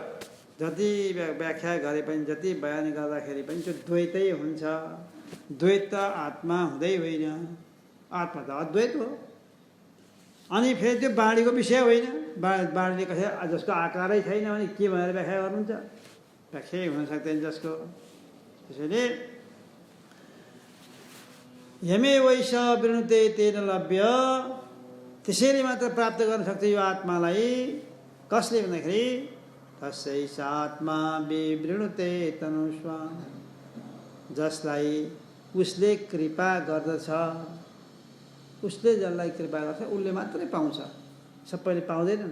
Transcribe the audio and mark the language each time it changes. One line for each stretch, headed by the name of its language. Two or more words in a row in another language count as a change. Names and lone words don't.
Nepali: जति व्याख्या गरे पनि, जति बयान गर्दाखेरि पनि त्यो द्वैतै हुन्छ। द्वैत आत्मा हुँदै होइन, आत्मा त अद्वैत हो। अनि फेरि त्यो बाणीको विषय होइन, बाणीले कसै जसको आकारै छैन भने के भनेर व्याख्या गर्नुहुन्छ? व्याख्या हुन सक्दैन जसको।
Sanskrit: त्यसैले यमे वैश वृणुते तेन लभ्य,
Nepali: त्यसैले मात्र प्राप्त गर्न सक्छ यो आत्मालाई। कसले भन्दाखेरि
Sanskrit: तस्यैष आत्मा विवृणुते तनुष्वाम,
Nepali: जसलाई उसले कृपा गर्दछ, उसले जसलाई कृपा गर्छ उसले मात्रै पाउँछ, सबैले पाउँदैनन्।